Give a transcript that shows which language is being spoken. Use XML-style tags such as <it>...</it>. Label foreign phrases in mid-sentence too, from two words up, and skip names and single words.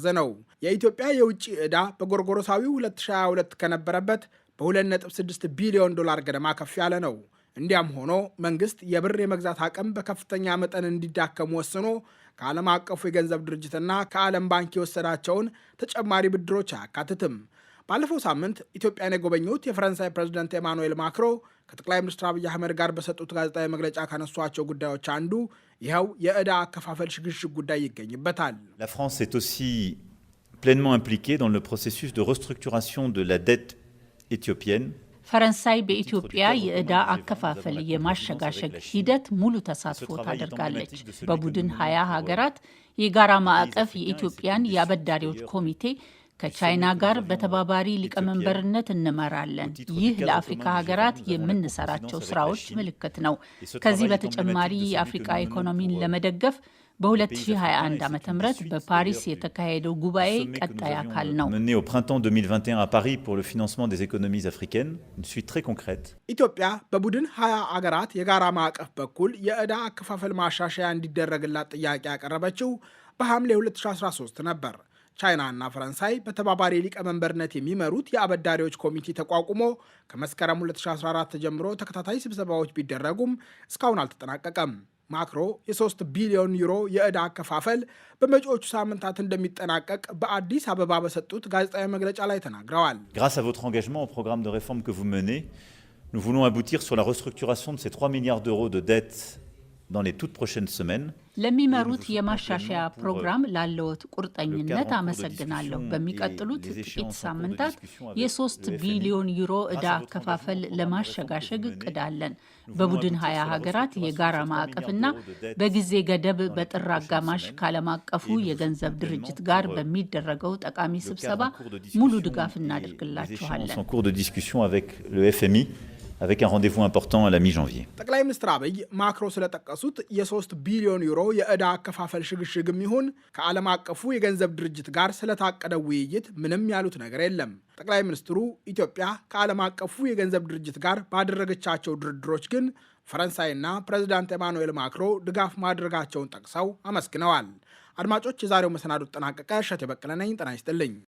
<am>ነው። የኢትዮጵያ የውጭ ዕዳ በጎርጎሮሳዊው 2022 ከነበረበት በ2.6 ቢሊዮን ዶላር ገደማ ከፍ ያለ ነው። እንዲያም ሆኖ መንግስት የብር የመግዛት አቅም በከፍተኛ መጠን እንዲዳከም ወስኖ ከዓለም አቀፉ የገንዘብ ድርጅትና ከዓለም ባንክ የወሰዳቸውን ተጨማሪ ብድሮች አያካትትም። ባለፈው ሳምንት ኢትዮጵያን የጎበኙት የፈረንሳይ ፕሬዝደንት ኤማኑኤል ማክሮ ከጠቅላይ ሚኒስትር አብይ አህመድ ጋር በሰጡት ጋዜጣዊ መግለጫ ካነሷቸው ጉዳዮች አንዱ ይኸው የዕዳ አከፋፈል ሽግሽግ ጉዳይ ይገኝበታል።</am> <fr>La France est aussi pleinement impliquée dans le processus de restructuration de la dette éthiopienne.</fr> <am>ፈረንሳይ በኢትዮጵያ የዕዳ አከፋፈል የማሸጋሸግ ሂደት ሙሉ ተሳትፎ ታደርጋለች። በቡድን 20 ሀገራት የጋራ ማዕቀፍ የኢትዮጵያን የአበዳሪዎች ኮሚቴ ከቻይና ጋር በተባባሪ ሊቀመንበርነት እንመራለን። ይህ ለአፍሪካ ሀገራት የምንሰራቸው ስራዎች ምልክት ነው። ከዚህ በተጨማሪ የአፍሪካ ኢኮኖሚን ለመደገፍ በ2021 ዓ.ም በፓሪስ የተካሄደው ጉባኤ ቀጣይ አካል ነው።</am> <fr>Mené au printemps 2021 à Paris pour le financement des économies africaines, une suite très concrète.</fr> <am>ኢትዮጵያ በቡድን 20 አገራት የጋራ ማዕቀፍ በኩል የዕዳ አከፋፈል ማሻሻያ እንዲደረግላት ጥያቄ ያቀረበችው በሐምሌ 2013 ነበር። ቻይና እና ፈረንሳይ በተባባሪ ሊቀመንበርነት የሚመሩት የአበዳሪዎች ኮሚቴ ተቋቁሞ ከመስከረም 2014 ጀምሮ ተከታታይ ስብሰባዎች ቢደረጉም እስካሁን አልተጠናቀቀም። ማክሮ የ3 ቢሊዮን ዩሮ የዕዳ አከፋፈል በመጪዎቹ ሳምንታት እንደሚጠናቀቅ በአዲስ አበባ በሰጡት ጋዜጣዊ መግለጫ ላይ ተናግረዋል።</am> <fr>Grâce à votre engagement au programme de réforme que vous menez, nous voulons aboutir sur la restructuration de ces 3 milliards d'euros de dettes dans les toutes prochaines semaines.</fr> <am>ለሚመሩት የማሻሻያ ፕሮግራም ላለዎት ቁርጠኝነት አመሰግናለሁ። በሚቀጥሉት ጥቂት ሳምንታት የ3 ቢሊዮን ዩሮ ዕዳ አከፋፈል ለማሸጋሸግ እቅድ አለን። በቡድን 20 ሀገራት የጋራ ማዕቀፍና በጊዜ ገደብ በጥር አጋማሽ ከዓለም አቀፉ የገንዘብ ድርጅት ጋር በሚደረገው ጠቃሚ ስብሰባ ሙሉ ድጋፍ እናደርግላችኋለን።</am> <fr>avec un rendez-vous important à la mi-janvier.</fr> <am>ጠቅላይ ሚኒስትር አብይ ማክሮ ስለጠቀሱት የ3 ቢሊዮን ዩሮ የዕዳ አከፋፈል ሽግሽግም ይሁን ከዓለም አቀፉ የገንዘብ ድርጅት ጋር ስለታቀደው ውይይት ምንም ያሉት ነገር የለም። ጠቅላይ ሚኒስትሩ ኢትዮጵያ ከዓለም አቀፉ የገንዘብ ድርጅት ጋር ባደረገቻቸው ድርድሮች ግን ፈረንሳይና ፕሬዚዳንት ኤማኑኤል ማክሮ ድጋፍ ማድረጋቸውን ጠቅሰው አመስግነዋል። አድማጮች፣ የዛሬው መሰናዶ ተጠናቀቀ። እሸቴ በቀለ ነኝ። ጤና ይስጥልኝ።</am>